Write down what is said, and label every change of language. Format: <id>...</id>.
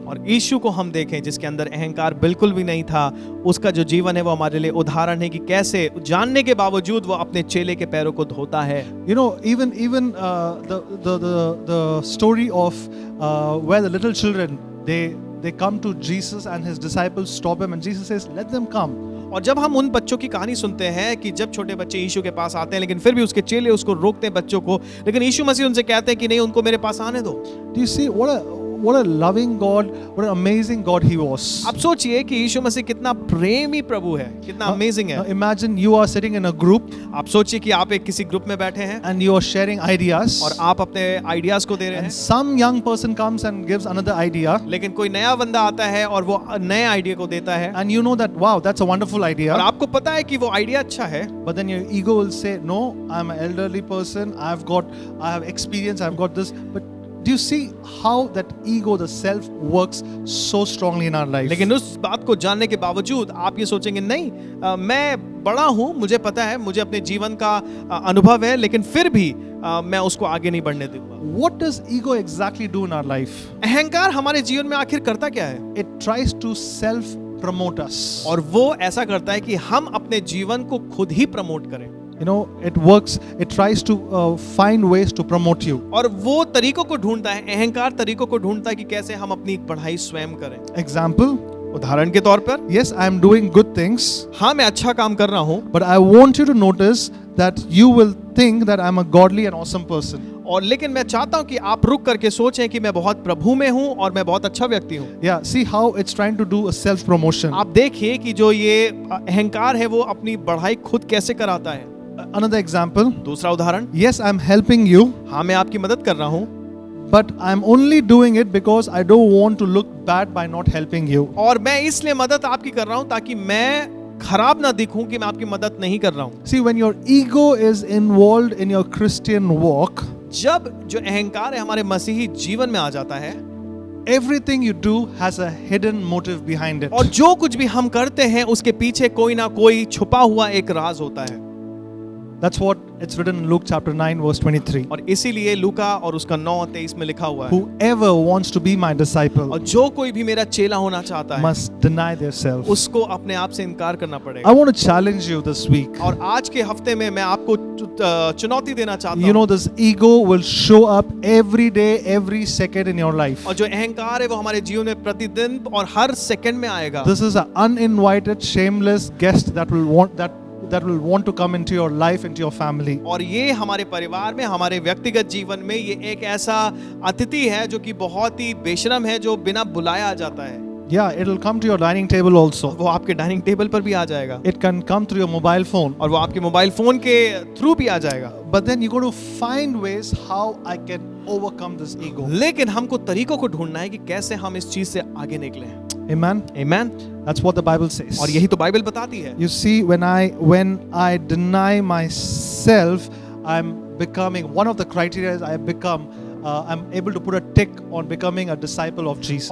<hi>और यीशु को हम देखें जिसके अंदर अहंकार बिल्कुल भी नहीं था, उसका जो जीवन है वो हमारे लिए उदाहरण है कि कैसे जानने के बावजूद वो अपने चेले के पैरों को धोता है।</hi> <en>You know, even the story of where the little children they come to Jesus and his disciples stop him and Jesus says, let them come.</en> <hi>और जब हम उन बच्चों की कहानी सुनते हैं कि जब छोटे बच्चे यीशु के पास आते हैं, लेकिन फिर भी उसके चेले उसको रोकते हैं बच्चों को, लेकिन यीशु मसीह उनसे कहते हैं कि नहीं, उनको मेरे पास आने दो।</hi> <en>Do you see what a loving God, what an amazing God he was.</en> <hi>आप सोचिए कि यीशु मसीह कितना प्रेमी प्रभु है, कितना अमेजिंग</hi> <en>Now</en> <hi>है।</hi> <en>imagine you are sitting in a group</en> <hi>आप सोचिए कि आप एक किसी ग्रुप में बैठे हैं</hi> <en>and you are sharing ideas,</en> <hi>और आप अपने आइडियाज को दे रहे</hi> <en>and</en> <hi>हैं,</hi> <en>some young person comes and gives another idea,</en> <hi>लेकिन कोई नया बंदा आता है और वो नए आइडिया को देता है,</hi> <en>and you know that wow, that's a wonderful</en> <hi>और</hi> <en>idea.</en> <hi>आपको पता है कि वो आइडिया अच्छा है,</hi> <en>But then your ego will say, no, I'm an elderly person, I have experience, I've got this. But do you see how that ego, the self, works so strongly in our life?</en> <hi>लेकिन उस बात को जानने के बावजूद आप ये सोचेंगे नहीं, मैं बड़ा हूँ, मुझे पता है, मुझे अपने जीवन का अनुभव है, लेकिन फिर भी मैं उसको आगे नहीं बढ़ने दूंगा।</hi> <en>What does ego exactly do in our life?</en> <hi>अहंकार हमारे जीवन में आखिर करता क्या है?</hi> <en>It tries to self-promote us.</en> <hi>और वो ऐसा करता है कि हम अपने जीवन को खुद ही प्रमोट करें।</hi> <en>You know, it works, it tries to find ways to promote you.</en> <hi>और वो तरीकों को ढूंढता है, अहंकार तरीकों को ढूंढता है कि कैसे हम अपनी पढ़ाई स्वयं करें।</hi> <en>Example,</en> <hi>उदाहरण के तौर पर,</hi> <en>yes, I am doing good things,</en> <hi>हाँ मैं अच्छा काम कर रहा हूँ,</hi> <en>but I want you to notice that you will think that I'm a godly and awesome person.</en> <hi>और लेकिन मैं चाहता हूँ कि आप रुक करके सोचें कि मैं बहुत प्रभु में हूँ और मैं बहुत अच्छा व्यक्ति हूँ।</hi> <en>Yeah, see how it's trying to do a self promotion.</en> <hi>आप देखिए कि जो ये अहंकार है वो अपनी बढ़ाई खुद कैसे कराता है।</hi> <en>Another example,</en> <hi>दूसरा उदाहरण,</hi> <en>yes, I'm helping you,</en> <hi>हाँ मैं आपकी मदद कर रहा हूँ,</hi> <en>but I'm only doing it because I don't want to look bad by not helping you.</en> <hi>और मैं इसलिए मदद आपकी कर रहा हूँ ताकि मैं खराब ना दिखूं कि मैं आपकी मदद नहीं कर रहा हूँ।</hi> <en>See, when your ego is involved in your Christian walk,</en> <hi>जब जो अहंकार है हमारे मसीही जीवन में आ जाता है,</hi> <en>everything you do has a hidden motive behind it.</en> <hi>और जो कुछ भी हम करते हैं उसके पीछे कोई ना कोई छुपा हुआ एक राज होता है।</hi> <en>That's what it's written in Luke chapter 9 verse 23.</en> <hi>और इसीलिए लूका और उसका 9:23 में लिखा हुआ है,</hi> <en>Whoever wants to be my disciple</en> <hi>और जो कोई भी मेरा चेला होना चाहता है</hi> <en>must deny themselves.</en> <hi>उसको अपने आप से इनकार करना पड़ेगा।</hi> <en>I want to challenge you this week.</en> <hi>और आज के हफ्ते में मैं आपको चुनौती देना चाहता</hi> <en>You know,</en> <hi>हूँ।</hi> <en>this ego will show up every day, every second in your life.</en> <hi>और जो अहंकार है वो हमारे जीवन में प्रतिदिन और हर सेकंड में आएगा।</hi> <en>This is an uninvited, shameless guest that will want to come into your life, into your family.</en> <hi>और ये हमारे परिवार में, हमारे व्यक्तिगत जीवन में ये एक ऐसा अतिथि है जो कि बहुत ही बेशरम है, जो बिना बुलाए आ जाता है।</hi> <en>Yeah, it'll come to your dining table also.</en> <hi>वो आपके डाइनिंग टेबल पर भी आ जाएगा,</hi> <en>It can come through your mobile phone.</en> <hi>और वो आपके मोबाइल फोन के थ्रू भी आ जाएगा।</hi> <en>But then you got to find ways how I can overcome this ego.</en> <hi>लेकिन हमको तरीकों को ढूंढना है कि कैसे हम इस चीज से आगे निकले।</hi> <en>Amen.</en> <hi>आमीन।</hi> <en>That's what the Bible says.</en> <hi>और यही तो बाइबल बताती है।</hi> <en>You see, when I deny myself, I'm becoming one of the criteria is I become. I'm able to put a tick on becoming a disciple of Jesus.</en>